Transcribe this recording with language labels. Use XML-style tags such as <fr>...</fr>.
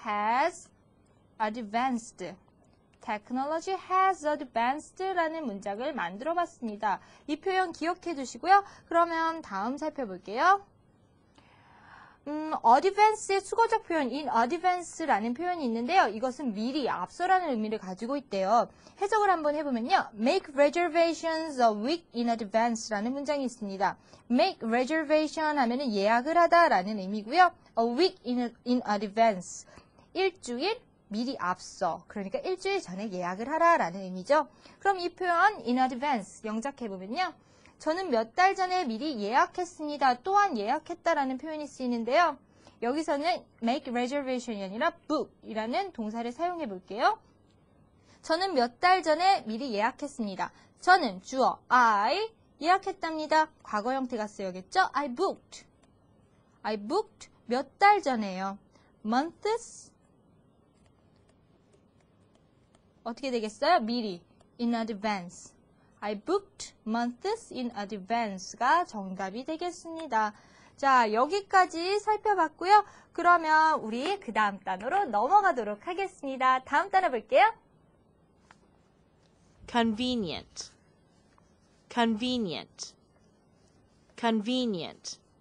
<en>has advanced. Technology has advanced라는</en> <ko>문장을 만들어 봤습니다. 이 표현 기억해 두시고요. 그러면 다음 살펴볼게요. advance의 수거적 표현 in advance라는 표현이 있는데요. 이것은 미리, 앞서라는 의미를 가지고 있대요. 해석을 한번 해보면요.</ko> <en>Make reservations a week in advance라는</en> <ko>문장이 있습니다. Make reservation 하면은 예약을 하다라는 의미고요.</ko> <en>A week in advance.</en> <ko>일주일 미리 앞서, 그러니까 일주일 전에 예약을 하라라는 의미죠. 그럼 이 표현 in advance 영작해보면요. 저는 몇 달 전에 미리 예약했습니다. 또한 예약했다라는 표현이 쓰이는데요. 여기서는 make reservation이 아니라 book이라는 동사를 사용해 볼게요. 저는 몇 달 전에 미리 예약했습니다. 저는 주어 I 예약했답니다. 과거 형태가 쓰여겠죠?</ko> <en>I booked</en> <ko>몇 달 전에요. months 어떻게 되겠어요?</ko> <en>미리 in advance. I booked months in advance가</en> <ko>정답이 되겠습니다. 자, 여기까지 살펴봤고요. 그러면 우리 그 다음 단어로 넘어가도록 하겠습니다. 다음 단어 볼게요.</ko> <en>convenient, convenient, convenient.</en>